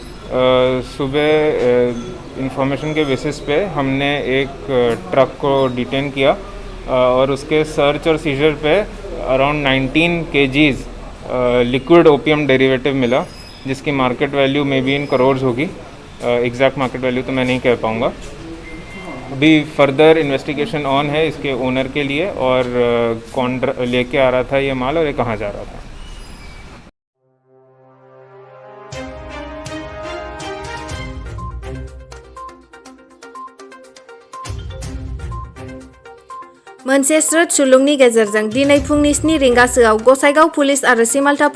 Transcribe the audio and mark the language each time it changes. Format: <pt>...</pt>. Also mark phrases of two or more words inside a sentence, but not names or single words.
<hi>सुबह इंफॉर्मेशन के बेसिस पे हमने एक ट्रक को डिटेन किया और उसके सर्च और सीजर पे अराउंड 19 kgs</hi> <en>liquid opium derivative</en> <hi>मिला, जिसकी</hi> <en>market value may be in</en> <hi>करोड़ होगी।</hi> <en>exact market value</en> <hi>तो मैं नहीं कह पाऊँगा। अभी</hi> <en>further investigation on</en> <hi>है इसके ओनर के लिए, और कौन लेके आ रहा था ये माल और ये कहाँ जा रहा था।</hi> <brx>मोनसे स्रोत सुलुंगनि गेजेरजों दिनै फुंनि 7 रिंगासोआव गसाइगाव पुलिस आरो सिमालटापु</brx>